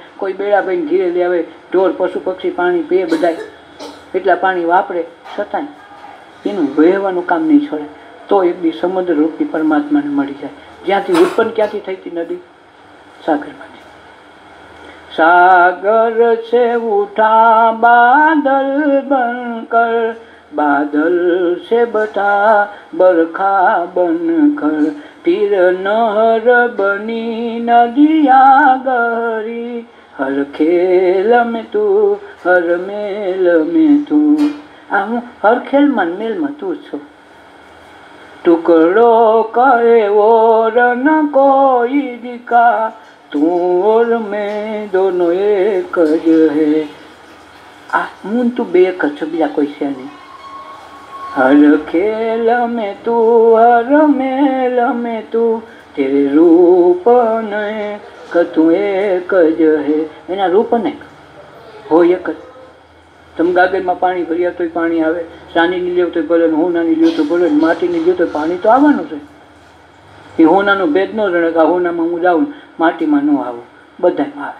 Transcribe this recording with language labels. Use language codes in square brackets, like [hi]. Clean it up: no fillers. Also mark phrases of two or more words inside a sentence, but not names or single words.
[gu] કોઈ બેડાભાઈ ઘીરે લે આવે, ઢોર પશુ પક્ષી પાણી પીએ, બધા એટલા પાણી વાપરે, છતાંય એનું વહેવાનું કામ નહીં છોડે તો એક દી સમુદ્ર રૂપી પરમાત્માને મળી જાય. જ્યાંથી ઉત્પન્ન ક્યાંથી થઈ હતી નદી? સાગરમાંથી. [hi] सागर से उठा बादल बनकर, बादल से बता बरखा बनकर, तीर नहर बनी नदिया गहरी, हर खेल में तू हर मेल में तू. [gu] આ હું હર ખેલમાં મેલમાં તું છું. [hi] टुकड़ा करे और न कोई दिखा, तू और मैं दोनों एक ही है. [gu] આ હું તું બે એક જ, બીજા કોઈ છે નહીં. [hi] हर खेल में तू हर मेल में तू, तेरे रूप ने तू एक ही है. [gu] એના રૂપ ને હોય એક જ. તમે ગાગરમાં પાણી ભર્યા તોય પાણી આવે, ચાંદીની લ્યો તો ભલે, હોનાની લ્યો તો ભલે, માટીની લ્યો તો પાણી તો આવવાનું છે. એ હોનાનો ભેદ ન જણે કે હોનામાં હું જાઉં માટીમાં ન આવું, બધામાં આવે.